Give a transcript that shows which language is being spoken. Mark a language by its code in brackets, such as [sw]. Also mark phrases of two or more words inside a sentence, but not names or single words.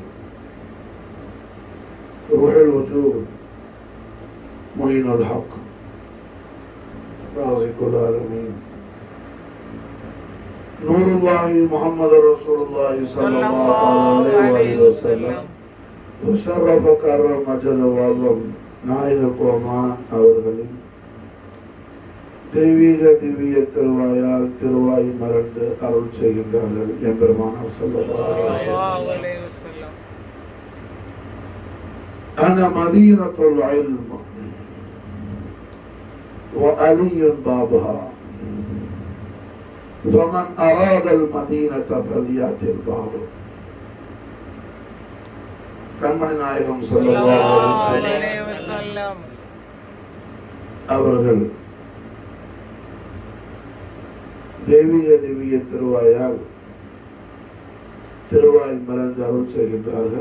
[ar] روح الوجود معين الحق رازق العالمين نور الله محمد رسول الله صلى الله عليه وسلم وشرف كرم مجد وعظم [ta] நாயக கோமான் அவர்களின் தெய்வீக திவ்ய திருவாயால் திருவாய் மறந்து அருள் செய்கின்றார்கள். [ar] எம்பெருமானார் صلى الله عليه وسلم أنا مدينة العلم وعلي بابها فمن أراد المدينة فليأتي الباب. [ta] கண்மணி நாயகம் [ar] صلى الله عليه وسلم [ta] அவர்கள் தெய்வீக திவ்ய திருவாயால் திருவாய் மலர்ந்து அருள் செய்கின்றார்கள்.